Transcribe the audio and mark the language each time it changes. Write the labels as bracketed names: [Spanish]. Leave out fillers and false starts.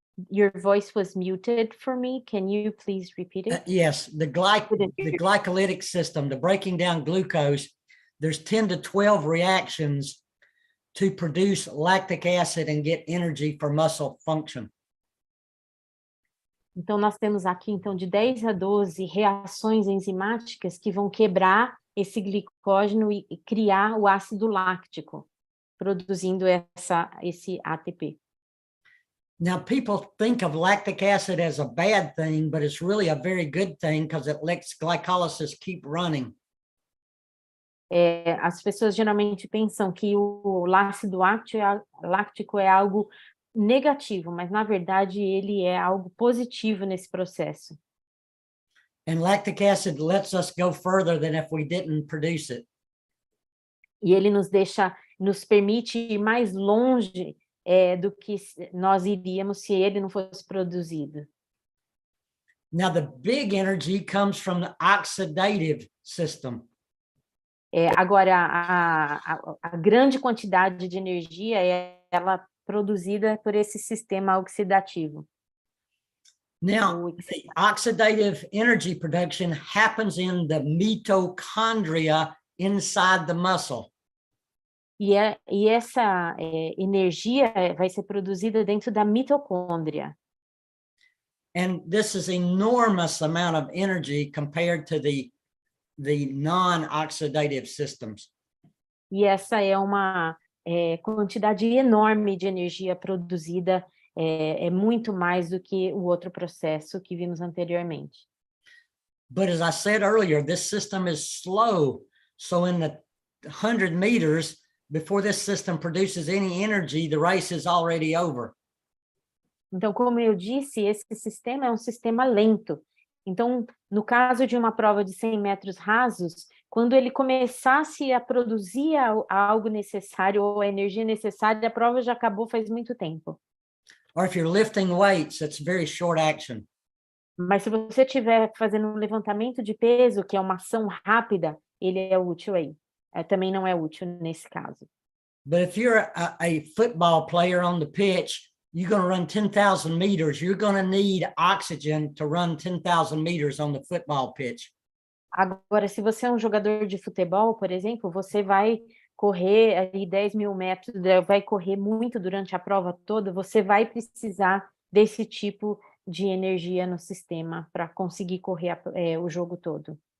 [English] Your voice was muted for me. Can you please repeat it? Yes, the glycolytic system, the breaking down glucose, there's 10 to 12 reactions to produce lactic acid and get energy for muscle function. [Portuguese] Então, nós temos aqui, de 10 a 12 reações enzimáticas que vão quebrar esse glicógeno e criar o ácido láctico, produzindo esse ATP. [English] Now, people think of lactic acid as a bad thing, but it's really a very good thing because it lets glycolysis keep running. [Portuguese] As pessoas geralmente pensam que o ácido láctico é algo negativo, mas na verdade ele é algo positivo nesse processo. [English] And lactic acid lets us go further than if we didn't produce it. [Portuguese] E ele nos permite ir mais longe do que nós iríamos se ele não fosse produzido. [English] Now, the big energy comes from the oxidative system. [Portuguese] Agora, a grande quantidade de energia ela produzida por esse sistema oxidativo. [English] Now, the oxidative energy production happens in the mitochondria inside the muscle. [Portuguese] E essa energia vai ser produzida dentro da mitocôndria. [English] And this is enormous amount of energy compared to the non-oxidative systems. [Portuguese] E essa é uma quantidade enorme de energia produzida, é muito mais do que o outro processo que vimos anteriormente. [English] But as I said earlier, this system is slow. So in the 100 meters, before this system produces any energy, the race is already over. [Portuguese] Então, como eu disse, esse sistema é um sistema lento. Então, no caso de uma prova de 100 metros rasos, quando ele começasse a produzir algo necessário ou a energia necessária, a prova já acabou faz muito tempo. [English] Or if you're lifting weights, it's very short action. [Portuguese] Mas se você estiver fazendo um levantamento de peso, que é uma ação rápida, ele é útil aí. Também não é útil nesse caso. [English] But if you're a football player on the pitch, you're going to run 10,000 meters. You're going to need oxygen to run 10,000 meters on the football pitch. [Portuguese] Agora, se você é um jogador de futebol, por exemplo, você vai correr aí 10 mil metros, vai correr muito durante a prova toda, você vai precisar desse tipo de energia no sistema para conseguir correr o jogo todo.